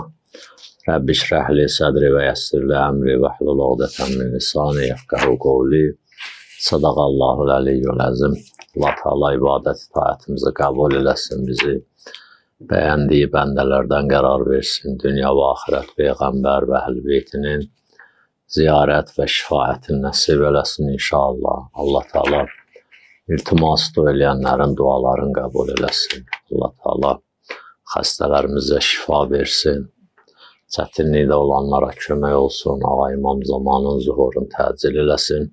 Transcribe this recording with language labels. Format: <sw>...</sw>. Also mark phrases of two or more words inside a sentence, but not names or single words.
<ar>رب اشرح لي صدري ويسر لي أمري واحلل عقدة من لساني يفقهوا قولي. صدق الله العلي العظيم.</ar> <az>Allah Teala ibadet itaatimizi kabul eləsin, bizi beğendiği bendelerden qərar versin. Dünya ve ahiret Peygamber ve Əhl-i Beytinin ziyaret ve şifaətini nəsib eləsin inşallah. Allah Teala iltimas eləyənlərin dualarını kabul eləsin. Allah Teala xəstələrimizə şifa versin. Çətinlikdə olanlara kömək olsun. Ağa İmam Zamanın zuhurunu təcil eləsin.</az>